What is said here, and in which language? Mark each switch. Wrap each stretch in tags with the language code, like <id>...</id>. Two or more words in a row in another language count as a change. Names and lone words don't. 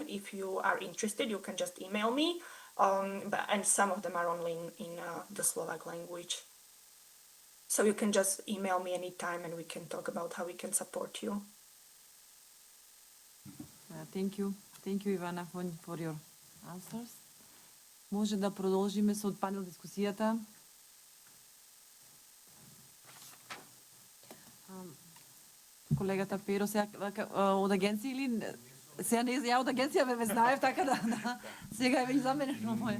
<en>If you are interested, you can just email me. And some of them are only in the Slovak language. So you can just email me anytime and we can talk about how we can support you. Thank you. Thank you, Ivana, for your answers.</en> <mk>Може да продолжиме со панел дискусијата. Колегата Перо, сега од агенција или... Сега не ја од агенција ве знаев, така да сега е веќе заменено моје.</mk>